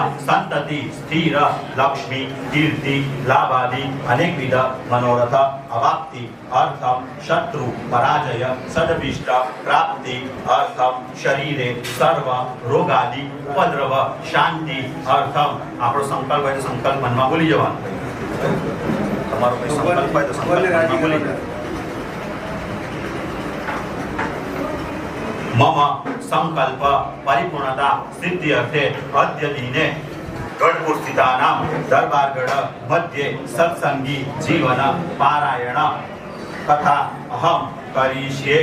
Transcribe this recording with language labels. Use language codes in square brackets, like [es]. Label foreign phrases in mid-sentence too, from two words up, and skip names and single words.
[sa] संतति स्थिर लक्ष्मी कीर्ति लाभादि अनेकविध मनोरथ अवाप्ति अर्थम शत्रु पराजय सदभिष्ट प्राप्ति अर्थम शरीरे सर्व रोगादि उपद्रव शांति अर्थम [gu] આપણો સંકલ્પ હોય તો સંકલ્પ મનમાં બોલી જવાનો તમારો કોઈ સંકલ્પ હોય તો સંકલ્પ મનમાં બોલી જવાનો [sa] मम संकल्प परिपूर्णता सिद्धि अर्थे अद्य दिने गढ़पुर स्थितानां दरबारगढ़ मध्ये सत्संगी जीवन पारायण कथा अहम करिष्ये।